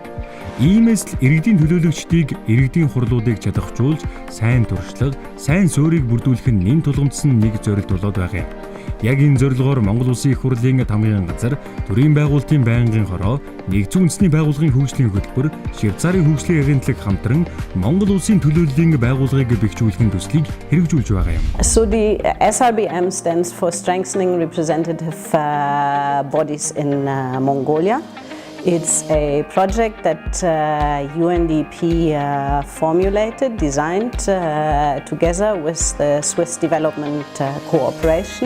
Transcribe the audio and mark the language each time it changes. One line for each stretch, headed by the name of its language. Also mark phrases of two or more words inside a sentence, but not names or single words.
Mongolian: Иймээс л иргэдийн төлөөлөгчдийг иргэдийн хурлуудыг чадахжуулж, сайн туршлага, сайн суурийг бүрдүүлэх нь нэн тулгамдсан нэг зорилт болоод байгаа юм. Яг энэ зорилгоор Монгол Улсын их хурлын тамгын газар, төрийн байгуулалтын байнгын хороо, нэгдсэн үндэсний байгууллагын хөгжлийн хөтөлбөр, Швейцарын хөгжлийн агентлаг хамтран Монгол Улсын төлөөллийн байгууллагыг бэхжүүлэхэн төслийг хэрэгжүүлж байгаа юм.
English: So the SRBM stands for Strengthening Representative Bodies in Mongolia. It's a project that UNDP formulated, designed together with the Swiss Development Cooperation.